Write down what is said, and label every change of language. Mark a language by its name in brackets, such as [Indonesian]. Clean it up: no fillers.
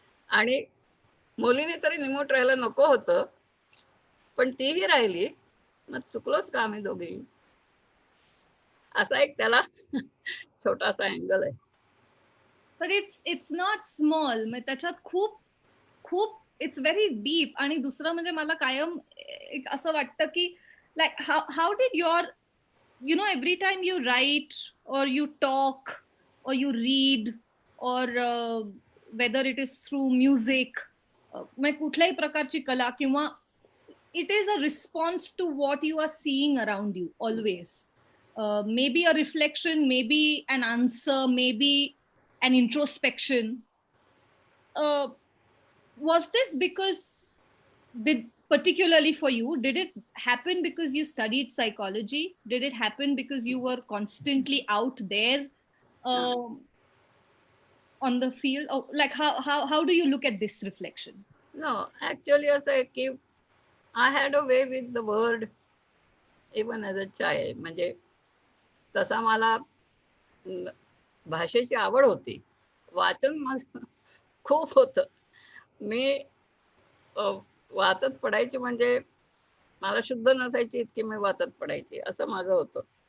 [Marathi] आणि मुलीने तरी निमूट राहायला नको होतं, पण तीही राहिली. मग चुकलोच का आम्ही दोघी? असा एक त्याला छोटासा अँगल आहे. [English] but it's not small. [Marathi] म्हणजे त्याच्यात खूप खूप [English] It's very deep. आणि दुसरं म्हणजे मला कायम एक असं वाटतं की like how did your every time you write or you talk or you read or whether it is through music, [Marathi] म्हणजे कुठल्याही प्रकारची कला किंवा [English] it is a response to what you are seeing around you always. Maybe a reflection, maybe an answer, maybe an introspection. Was this because, particularly for you, did it happen because you studied psychology? Did it happen because you were constantly out there um, on the field? Or like how do you look at this reflection? No, actually [Marathi] असं आहे की [English] I had a way with the word even as a child. [Marathi] म्हणजे तसा मला भाषेची आवड होती, वाचन माझं खूप होतं. मी वाचत पडायची म्हणजे मला शुद्ध नसायची इतकी मी वाचत पडायची, असं माझं होतं.